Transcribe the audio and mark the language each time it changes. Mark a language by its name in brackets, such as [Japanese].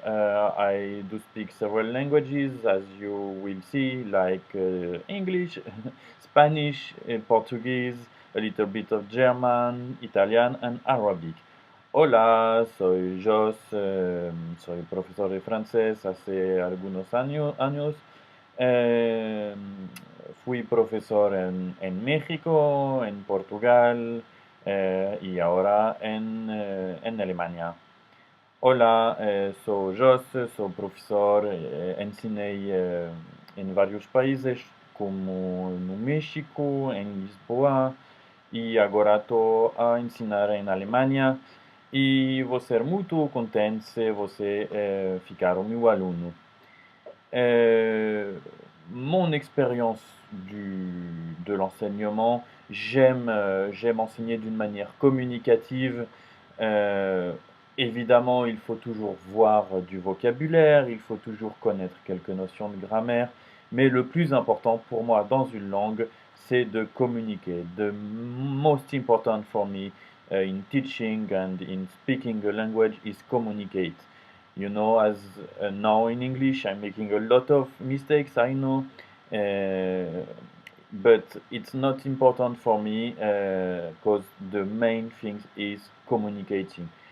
[English] I do speak several languages, as you will see, like English, Spanish, Portuguese, a little bit of German, Italian, and Arabic. [Spanish] Hola, soy Jos, soy profesor de francés hace algunos años. Eh, Fui profesor en México, en Portugal y ahora en Alemania. Hola, soy Jos, soy profesor, [Portuguese] ensinei em vários países, como no México, em Lisboa, e agora estou a ensinar em Alemanha. E vou ser muito contente se você ficar o meu aluno. [French] Euh, Mon expérience de l'enseignement, j'aime enseigner d'une manière communicative. Euh, Évidemment, il faut toujours voir du vocabulaire, il faut toujours connaître quelques notions de grammaire, mais le plus important pour moi dans une langue, c'est de communiquer. [English] The most important for me in teaching and in speaking a language is communicate. You know, as now in English, I'm making a lot of mistakes, I know, uh, but it's not important for me because the main thing is communicating.